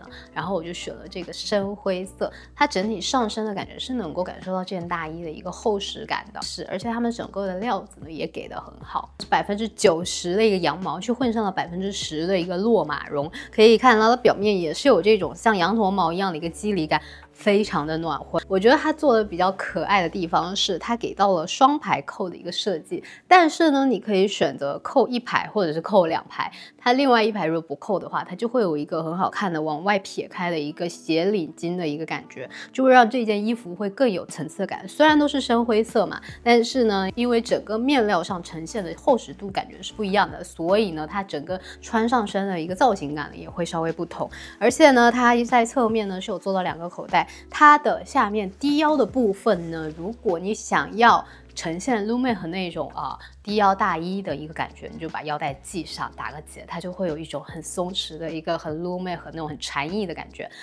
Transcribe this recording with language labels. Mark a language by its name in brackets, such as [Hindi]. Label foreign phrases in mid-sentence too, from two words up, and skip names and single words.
[Chinese] 然後我就選了這個深灰色，它整體上身的感覺是能夠感受到这件大衣的一個厚實感的，是，而且他們整個的料子呢也給的很好，90%的一個羊毛去混上了10%的一個洛馬絨，可以看到它表面也是有這種像羊駝毛一樣的一個肌理感。非常的暖和。我覺得它做的比較可愛的地方是它給到了雙排扣的一個設計，但是呢你可以選擇扣1排或者是扣2排，它另外1排如果不扣的話，它就會有一個很好看的往外撇開的一個斜領巾的一個感覺，就會讓這件衣服會更有層次感。雖然都是深灰色嘛，但是呢因為整個面料上呈現的厚實度感覺是不一樣的，所以呢它整個穿上身的一個造型感也會稍微不同。而且呢它在側面呢是有做到2個口袋，它的下面低腰的部分呢，如果你想要呈現 Lumelle 那種低腰大衣的一個感覺，你就把腰帶繫上，打個結，它就会有一種很鬆弛的一個很 Lumelle 那種很禪意的感覺。